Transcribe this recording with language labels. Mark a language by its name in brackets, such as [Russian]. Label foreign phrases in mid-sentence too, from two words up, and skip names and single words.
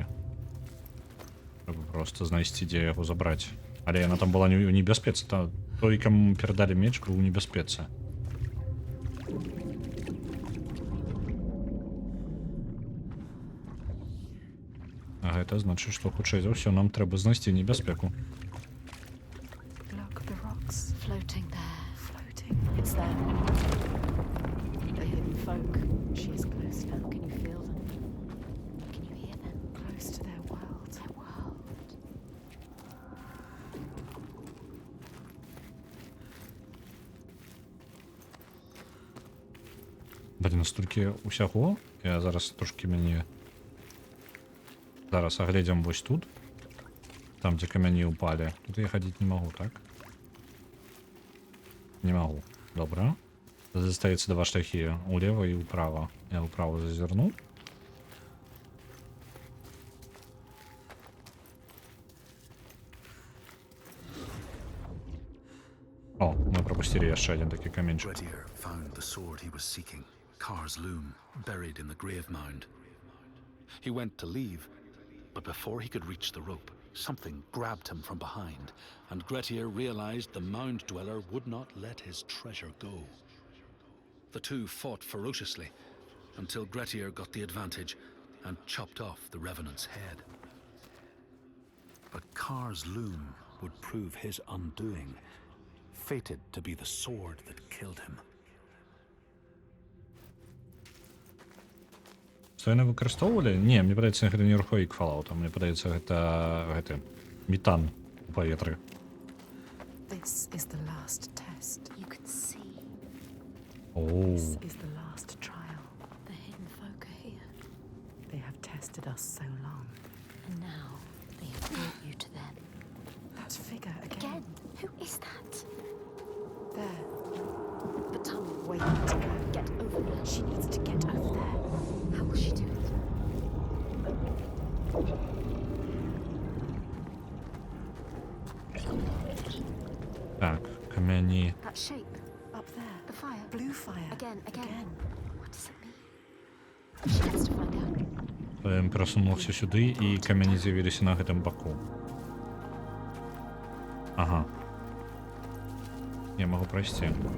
[Belarusian] Трэба проста знайсці, дзе яго забраць. Але яна там была не ў небяспецы. Той, каму мы перадалі меч, быў у небяспецы. А гэта значыць, што хутчэй за ўсё нам трэба знайсці небяспеку. [English] Look, the rocks Floating there. floating. It's there. The hidden folk. She is close now. Can you feel them? Can you hear them? Close to their world. Their world. [Belarusian] Блін, столькі усяго. Я зараз трошки мяне... Зараз агледзім вось тут. Там, дзе камяні ўпалі. Тут я хадзіць не магу, так? Не магу. Добра. Застаецца два шляхі. Улева і ўправа. Я ўправа зазірну. О, мы пропустили яшчэ адзін такі каменьчик. [English] Grettir found the sword he was seeking, Kar's loom, buried in the grave mound. He went to leave, but before he could reach the rope, something grabbed him from behind, and Grettir realized the mound dweller would not let his treasure go. The two fought ferociously until Grettir got the advantage and chopped off the revenant's head. But Kar's loom would prove his undoing, fated to be the sword that killed him. [Belarusian] Што яны выкарыстоўвалі? Не, мне падаецца, гэта не рухавік Fallout, мне падаецца, гэта гэты метан у паветры. [English] This is the last test. You can see Оу. This is the last trial. the hidden folk are here, They have tested us so long. and now they have brought you to them. That figure Again, again. who is that? There. The tunnel. Wait to go. Get over there. She needs to get over there. How will she do it? [Belarusian] Так, камяні. [English] That shape, Up there. the fire. Blue fire. Again. Again. What does it mean? She gets to find out. [Belarusian] Ён перасунуўся сюды, і камяні з'явіліся на гэтым баку. Ага. Я магу прайсці.